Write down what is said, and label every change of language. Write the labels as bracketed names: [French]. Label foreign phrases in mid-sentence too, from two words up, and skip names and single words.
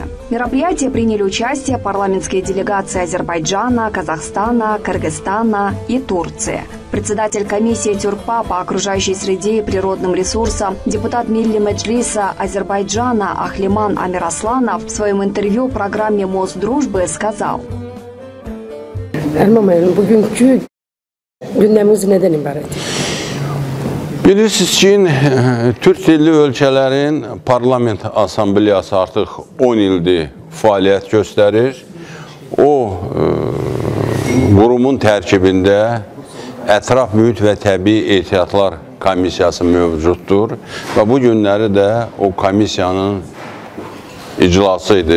[Russian] В мероприятии приняли участие парламентские делегации Азербайджана, Казахстана, Кыргызстана и Турции. Председатель комиссии ТЮРКПА по окружающей среде и природным ресурсам, депутат Милли Меджлиса Азербайджана Ахлиман Амирасланов в своем интервью программе «Мост дружбы» сказал: [Azerbaijani] Bilirsiniz ki, Türk dilli ölkələrin parlament asambleyası artıq 10 ildir fəaliyyət göstərir. O qurumun tərkibində Ətraf Mühit və Təbii Ehtiyatlar Komissiyası mövcuddur və bu günləri də o komissiyanın iclası idi.